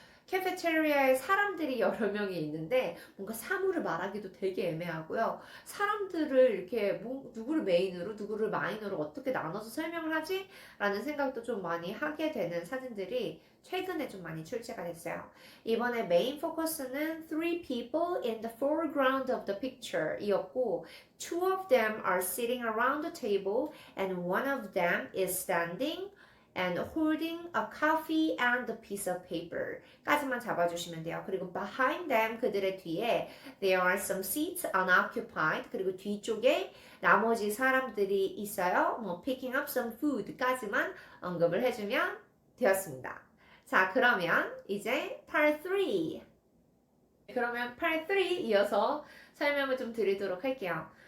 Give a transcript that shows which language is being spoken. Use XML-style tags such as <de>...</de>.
<ko>캐페테리아에 사람들이 여러 명이 있는데 뭔가 사물을 말하기도 되게 애매하고요. 사람들을 이렇게 누구를 메인으로 누구를 마이너로 어떻게 나눠서 설명을 하지? 라는 생각도 좀 많이 하게 되는 사진들이 최근에 좀 많이 출제가 됐어요. 이번에 메인 포커스는</ko> <en>three people in the foreground of the picture</en> <ko>이었고</ko> <en>two of them are sitting around the table and one of them is standing and holding a coffee and a piece of paper</en> <ko>까지만 잡아주시면 돼요. 그리고</ko> <en>behind them</en> <ko>그들의 뒤에</ko> <en>there are some seats unoccupied</en> <ko>그리고 뒤쪽에 나머지 사람들이 있어요. 뭐</ko> <en>picking up some food</en> <ko>까지만 언급을 해주면 되었습니다. 자, 그러면 이제 part 3 그러면 part 3 이어서 설명을 좀 드리도록 할게요.</ko>